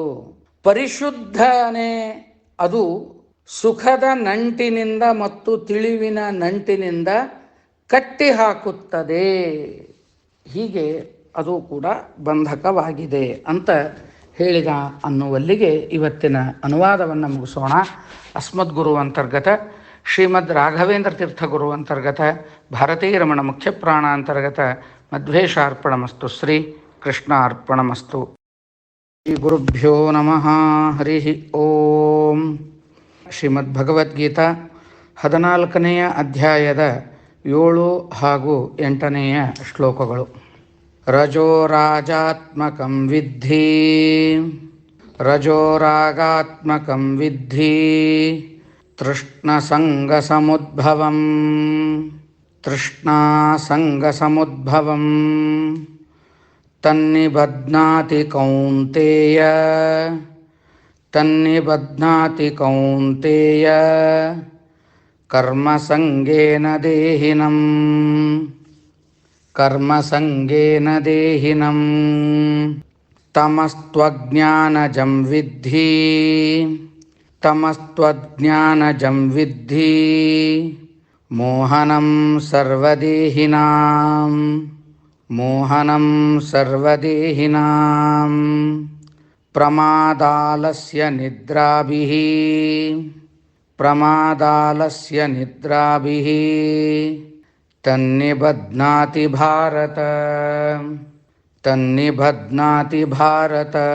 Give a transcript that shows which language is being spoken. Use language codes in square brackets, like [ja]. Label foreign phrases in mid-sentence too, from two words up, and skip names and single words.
[kn] ಪರಿಶುದ್ಧನೇ ಅದು ಸುಖದ ನಂಟಿನಿಂದ ಮತ್ತು ತಿಳಿವಿನ ನಂಟಿನಿಂದ ಕಟ್ಟಿ ಹಾಕುತ್ತದೆ. ಹೀಗೆ ಅದು ಕೂಡ ಬಂಧಕವಾಗಿದೆ ಅಂತ ಹೇಳಿದ ಅನ್ನುವಲ್ಲಿಗೆ ಇವತ್ತಿನ ಅನುವಾದವನ್ನು ಮುಗಿಸೋಣ. [sa] ಅಸ್ಮದ್ಗುರು ಅಂತರ್ಗತ ಶ್ರೀಮದ್ ರಾಘವೇಂದ್ರ ತೀರ್ಥಗುರು ಅಂತರ್ಗತ ಭಾರತೀ ರಮಣ ಮುಖ್ಯ ಪ್ರಾಣ ಅಂತರ್ಗತ ಮಧ್ವೇಶಾರ್ಪಣಮಸ್ತು. ಶ್ರೀ ಕೃಷ್ಣ ಅರ್ಪಣಮಸ್ತು. ಶ್ರೀ ಗುರುಭ್ಯೋ ನಮಃ. ಹರಿ ಓಂ. [kn] ಶ್ರೀಮದ್ ಭಗವದ್ಗೀತಾ 14ನೆಯ ಅಧ್ಯಾಯದ 7 ಹಾಗೂ 8ನೆಯ ಶ್ಲೋಕಗಳು. [sa] ರಜೋರಾಜಾತ್ಮಕಂ ವಿದ್ಧಿ ರಜೋರಾಗಾತ್ಮಕಂ ವಿದ್ಧಿ ತೃಷ್ಣಸಂಗಸಮುದ್ಭವಂ ತೃಷ್ಣಾಸಂಗಸಮುದ್ಭವಂ ತನ್ನಿಬಧ್ನಾತಿ ಕೌಂತೇಯ ತನ್ನಿಬಧ್ನಾತಿ ಕೌಂತೇಯ ಕರ್ಮಸಂಗೇನ ದೇಹಿನಂ ಕರ್ಮಸಂಗೇನ ದೇಹಿನಂ ತಮಸ್ತ್ವಜ್ಞಾನಜಂ ವಿದ್ಧಿ ತಮಸ್ತ್ವಜ್ಞಾನಜಂ ವಿದ್ಧಿ ಮೋಹನಂ ಸರ್ವದೇಹಿನಾಂ ಮೋಹನಂ ಸರ್ವದೇಹಿನಾಂ ಪ್ರಮಾದಾಲಸ್ಯ ನಿದ್ರಾಭಿಃ ಪ್ರಮಾದಾಲಸ್ಯ ನಿದ್ರಾಭಿಃ ತನ್ನಿಬಧ್ನಾತಿ ಭಾರತ ತನ್ನಿಬಧ್ನಾತಿ ಭಾರತ.